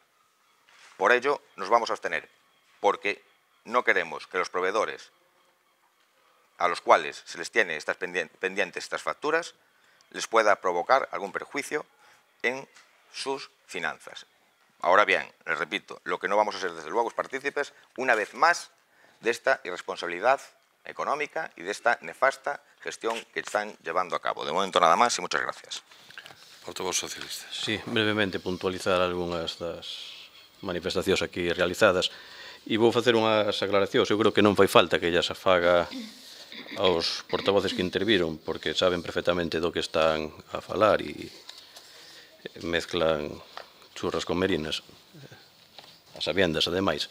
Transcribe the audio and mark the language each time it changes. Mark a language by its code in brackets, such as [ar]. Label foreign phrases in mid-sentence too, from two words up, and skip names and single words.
[es] Por ello, nos vamos a abstener, porque no queremos que los proveedores a los cuales se les tiene estas pendientes estas facturas les pueda provocar algún perjuicio en sus finanzas. Ahora bien, les repito, lo que no vamos a ser desde luego es partícipes, una vez más, de esta irresponsabilidad económica y de esta nefasta gestión que están llevando a cabo. De momento nada más y muchas gracias. Portavoz socialista. Sí, [gl] brevemente puntualizar algunhas das manifestacións aquí realizadas e vou facer unhas aclaracións. Eu creo que non fai falta que ellas afaga aos portavoces que interviron, porque saben perfectamente do que están a falar e [es] mezclan churras con merinas, [gl] as sabiendas, ademais.